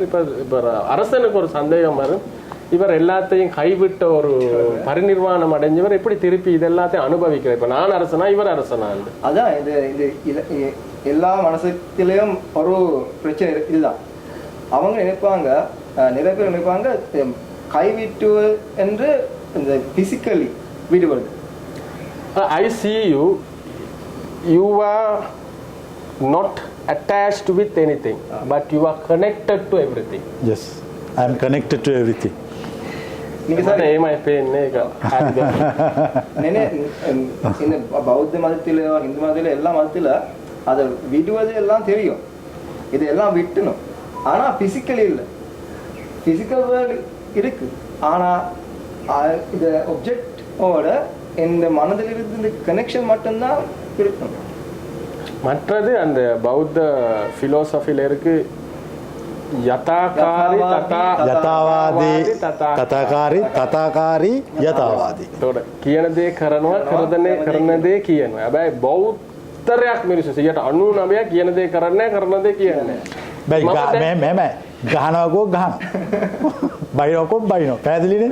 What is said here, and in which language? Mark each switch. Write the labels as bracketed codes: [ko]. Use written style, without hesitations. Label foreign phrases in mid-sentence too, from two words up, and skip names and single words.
[ta] இப்போ அரசனுக்கு ஒரு சந்தேகம் வரும், இவர் எல்லாத்தையும் கைவிட்ட ஒரு பரிநிர்வாணம் அடைஞ்சவர் எப்படி திருப்பி இது எல்லாத்தையும் அனுபவிக்கிறார். இப்போ நான் அரசனா இவர் அரசனா? அதான் இது எல்லா மனசுலையும் ஒரு பிரச்சனை இதுதான். அவங்க நினைப்பாங்க, நிறைய பேர் நினைப்பாங்க கைவிட்டு என்று இந்த பிசிக்கலி விடுவது. [en] I see you. You are not attached with anything, but you are connected to everything. Yes, I am connected to everything. [ta] நீங்க சார் [si] ඒමයි පේන්නේ ඒක. [ta] නේ இந்த பௌத்த மதத்தில இந்து மதத்தில எல்லா மதத்தில அத விடுவது எல்லாம் தெரியும், இதெல்லாம் விட்டுணும். ஆனா பிசிக்கலி இல்ல, [en] physical world [ta] இருக்கு. ஆனா இந்த ஆப்ஜெக்ட் ஓட இந்த மனதில் இருந்து இந்த கனெக்ஷன் மட்டும்தான் இருக்கும். மற்றது அந்த பௌத்த ஃபிலோசஃபில இருக்கு යථාකාරී [si] තථාකාරී යථාවාදී. ඒතකොට කියන දේ කරනවා, කරන දේ කියනවා. හැබැයි බෞද්ධරයක් මිනිස්සු 99% කියන දේ කරන්නේ, කරන දේ කියන්නේ නැහැ. බයි ගහනවකෝ ගහනවා. බයිනවකෝ බයිනවා. පැහැදිලිනේ?